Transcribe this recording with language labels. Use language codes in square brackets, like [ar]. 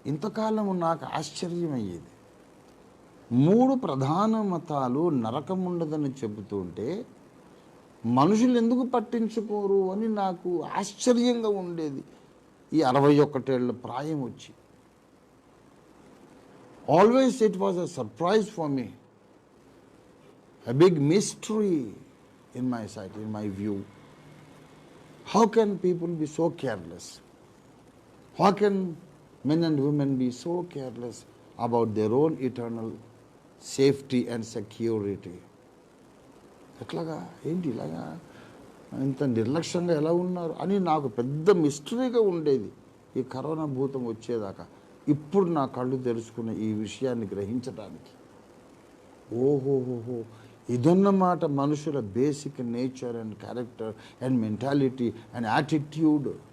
[te] ఇంతకాలం నాకు ఆశ్చర్యమయ్యేది. 3 ప్రధాన మతాలు నరకం ఉండదని చెబుతుంటే మనుషులు ఎందుకు పట్టించుకోరు అని నాకు ఆశ్చర్యంగా ఉండేది. ఈ 61 ఏళ్ల ప్రాయం వచ్చి [en] Always it was a surprise for me, a big mystery in my sight, in my view. How can people be so careless? How can men and women be so careless about their own eternal safety and security? [te] ఎట్లాగా, ఏంటి ఇలాగా ఇంత నిర్లక్ష్యంగా ఎలా ఉన్నారు అని నాకు పెద్ద మిస్టరీగా ఉండేది ఈ కరోనా భూతం వచ్చేదాకా. ఇప్పుడు నా కళ్ళు తెరుచుకున్న ఈ విషయాన్ని గ్రహించడానికి, ఓహోహోహో, ఇదన్నమాట మనుషుల [en] Basic nature and character and mentality and attitude.